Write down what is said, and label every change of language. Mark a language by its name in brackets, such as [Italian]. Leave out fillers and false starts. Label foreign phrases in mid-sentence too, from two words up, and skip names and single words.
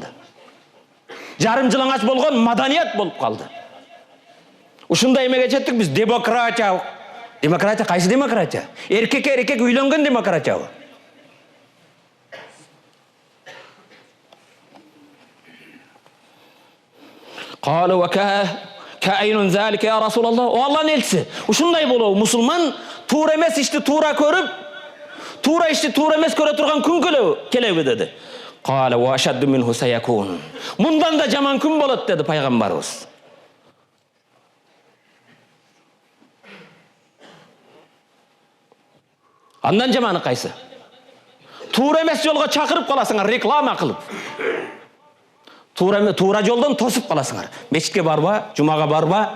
[Kyrgyz] Жарым жылаңач болгон маданият болуп калды. Ушундай эмеге жеттик биз. Демократия. Демократия кайсы демократия? Эркекке эркек үйлөнгөн демократиябы? [Arabic] قال وكائن ذلك يا رسول الله. [Kyrgyz] О Аллахтын элчиси, ушундай болобу? Мусулман туура эмес ишти туура көрүп, туура ишти туура эмес көрө турган күн келеби деди. [Arabic] قال وأشد منه سيكون. [Kyrgyz] Мындан да жаман күн болот деди пайгамбарыбыз. Андан жаманы кайсы? Туура эмес жолго чакырып каласыңар, реклама кылып. Туура жолдон тосуп каласыңар. Мечитке барба, жумага барба.